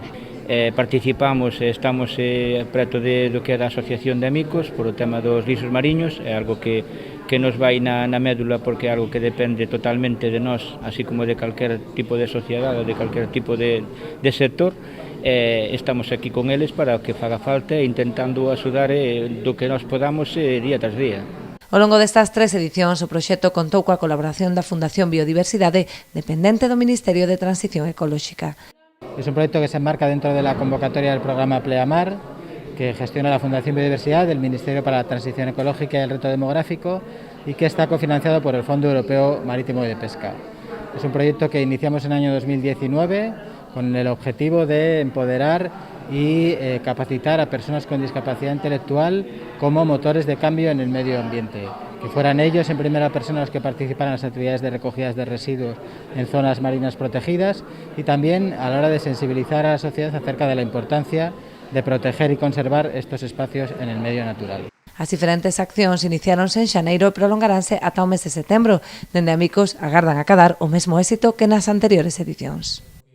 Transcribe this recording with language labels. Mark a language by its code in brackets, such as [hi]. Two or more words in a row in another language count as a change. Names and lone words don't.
[gl] Participamos e estamos preto do que é da Asociación de Amicos por o tema dos lixos mariños, é algo que nos vai na médula porque é algo que depende totalmente de nós, así como de calquer tipo de sociedade ou de calquer tipo de sector. Estamos aquí con eles para o que faga falta e intentando axudar do que nós podamos día tras día. Ao longo destas 3 edicións, o proxecto contou coa colaboración da Fundación Biodiversidade, dependente do Ministerio de Transición Ecolóxica. [es] Es un proyecto que se enmarca dentro de la convocatoria del programa Pleamar, que gestiona la Fundación Biodiversidad del Ministerio para la Transición Ecológica y el Reto Demográfico y que está cofinanciado por el Fondo Europeo Marítimo y de Pesca. Es un proyecto que iniciamos en el año 2019 con el objetivo de empoderar y capacitar a personas con discapacidad intelectual como motores de cambio en el medio ambiente. Que fueran ellos en primera persona los que participaran en las actividades de recogidas de residuos en zonas marinas protegidas y también a la hora de sensibilizar a la sociedad acerca de la importancia de proteger y conservar estos espacios en el medio natural. [gl] As diferentes accións iniciáronse en xaneiro e prolongaránse ata o mes de setembro. Dende Amicos agardan acadar o mesmo éxito que nas anteriores edicións.